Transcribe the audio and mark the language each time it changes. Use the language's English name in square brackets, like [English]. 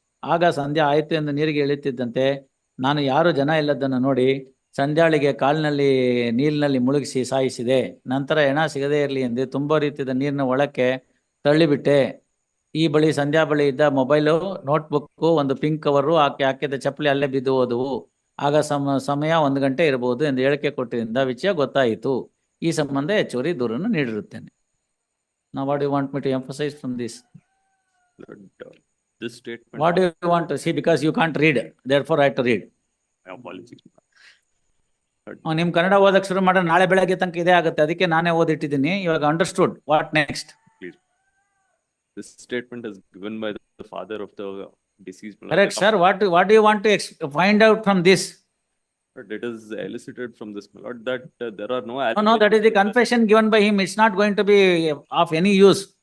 [Kannada] ಆಗ ಸಂಧ್ಯಾ ಆಯಿತು ಎಂದು ನೀರಿಗೆ ಇಳಿಯುತ್ತಿದ್ದಂತೆ ನಾನು ಯಾರು ಜನ ಇಲ್ಲದನ್ನು ನೋಡಿ ಸಂಧ್ಯಾಳಿಗೆ ಕಾಲಿನಲ್ಲಿ ನೀರಿನಲ್ಲಿ ಮುಳುಗಿಸಿ ಸಾಯಿಸಿದೆ. ನಂತರ ಹೆಣ ಸಿಗದೇ ಇರಲಿ ಎಂದು ತುಂಬ ಹರಿಯುತ್ತಿದ್ದ ನೀರಿನ ಒಳಕ್ಕೆ ತಳ್ಳಿಬಿಟ್ಟೆ. ಈ ಬಳಿ ಸಂಧ್ಯಾ ಬಳಿ ಇದ್ದ ಮೊಬೈಲು, ನೋಟ್ಬುಕ್ಕು, ಒಂದು ಪಿಂಕ್ ಕವರು, ಆಕೆ ಹಾಕಿದ ಚಪ್ಪಲಿ ಅಲ್ಲೇ ಬಿದ್ದು ಹೋದವು. ಆಗ ಸಮಯ 1 ಗಂಟೆ ಇರಬಹುದು ಎಂದು ಹೇಳಿಕೆ ಕೊಟ್ಟಿದ್ದರಿಂದ ವಿಷಯ ಗೊತ್ತಾಯಿತು. ಈ ಸಂಬಂಧ ಹೆಚ್ಚುವರಿ ದೂರನ್ನು ನೀಡಿರುತ್ತೇನೆ. [English] Now what do you want me to emphasize from this? This statement. What do you want to see? Because you can't read, therefore I have to read. My apologies. [Kannada] ನಿಮ್ ಕನ್ನಡ ಓದಕ್ ಶುರು ಮಾಡ್ರೆ ನಾಳೆ ಬೆಳಗ್ಗೆ ತನಕ ಇದೇ ಆಗುತ್ತೆ, ಅದಕ್ಕೆ ನಾನೇ ಓದಿಟ್ಟಿದ್ದೀನಿ. [English] ಇವಾಗ understood. What next? This statement is given by the father of the deceased. Correct, sir. What do you want to find out from this? But it is elicited from this, my lord, that there are no. No, that is the confession given by him. It's not going to be of any use.